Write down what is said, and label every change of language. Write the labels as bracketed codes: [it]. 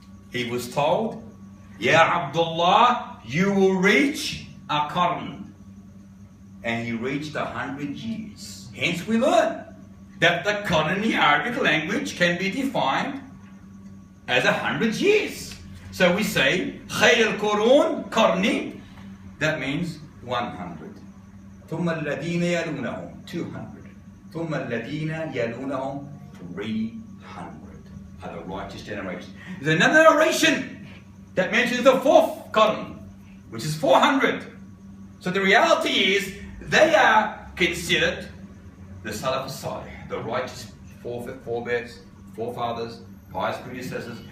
[en] He was told, Ya Abdullah, you will reach a Qarn. And he reached 100 years. Hence we learn that the Qarn in the Arabic language can be defined as 100 years. So we say, [ar] خير القرون قرني. [en] That means 100. [ar] ثم الذين يلونهم 200. ثم الذين يلونهم [en] 300 are the righteous generation. There's another narration that mentions the fourth Qarn, which is 400. So the reality is they are considered the Salaf Salih, the righteous forebears, forefathers, pious predecessors.